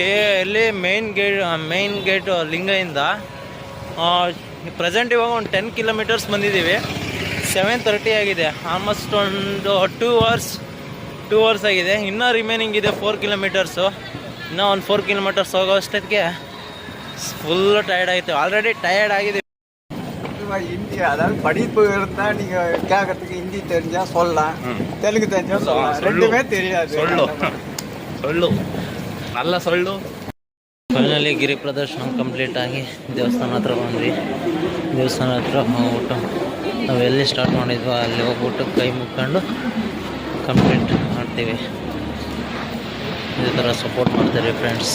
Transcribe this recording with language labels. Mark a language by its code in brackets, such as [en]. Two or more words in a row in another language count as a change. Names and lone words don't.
[kn] ಇಲ್ಲಿ [en] main gate [kn] ಲಿಂಗದಿಂದ ಪ್ರೆಸೆಂಟ್ ಇವಾಗ ಒಂದು 10 ಕಿಲೋಮೀಟರ್ಸ್ ಬಂದಿದ್ದೀವಿ. 7:30 ಆಗಿದೆ. ಆಲ್ಮೋಸ್ಟ್ ಒಂದು 2 hours ಆಗಿದೆ. ಇನ್ನೂ ರಿಮೈನಿಂಗ್ ಇದೆ 4 ಕಿಲೋಮೀಟರ್ಸು. ಇನ್ನೂ ಒಂದು 4 ಕಿಲೋಮೀಟರ್ಸ್ ಹೋಗೋ ಅಷ್ಟೊತ್ತಿಗೆ [ta] ஃபுல்லு டயர்ட் ஆகிட்டு. [en] already tired [ta] ஆகிது. ஹிந்தி அதாவது படிப்பு இருந்தால் நீங்கள் கேட்கறதுக்கு ஹிந்தி தெரிஞ்சால் சொல்லலாம், தெலுங்கு தெரிஞ்சால் சொல்லலாம், ரெண்டுமே தெரியாது. சொல்லு நல்லா சொல்லு. [kn] ಫೈನಲಿ ಗಿರಿ ಪ್ರದರ್ಶನ ಕಂಪ್ಲೀಟ್ ಆಗಿ ದೇವಸ್ಥಾನ ಹತ್ರ ಬಂದ್ವಿ. ದೇವಸ್ಥಾನ ಹತ್ರ ಹೋಗ್ಬಿಟ್ಟು ನಾವು ಎಲ್ಲಿ ಸ್ಟಾರ್ಟ್ ಮಾಡಿದ್ವೋ ಅಲ್ಲಿ ಹೋಗ್ಬಿಟ್ಟು ಕೈ ಮುಕ್ಕೊಂಡು ಕಂಪ್ಲೀಟ್ ಮಾಡ್ತೀವಿ. ಇದೇ ಥರ ಸಪೋರ್ಟ್ ಮಾಡ್ತಾರೆ ಫ್ರೆಂಡ್ಸ್.